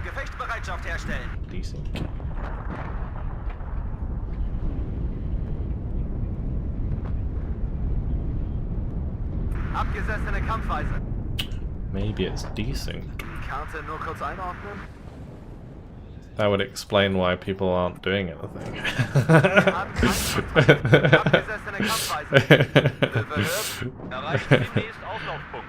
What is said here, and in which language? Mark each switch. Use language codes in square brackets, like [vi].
[de] Gefechtsbereitschaft herstellen. [en] Dsync. [de] Abgesessene Kampfweise. [en] Maybe it's desync. [de] Karte nur kurz einordnen. [en] That would explain why people aren't doing anything. [de] Abgesessene Kampfweise. Überhört. Erreicht den nächsten Auslaufpunkt.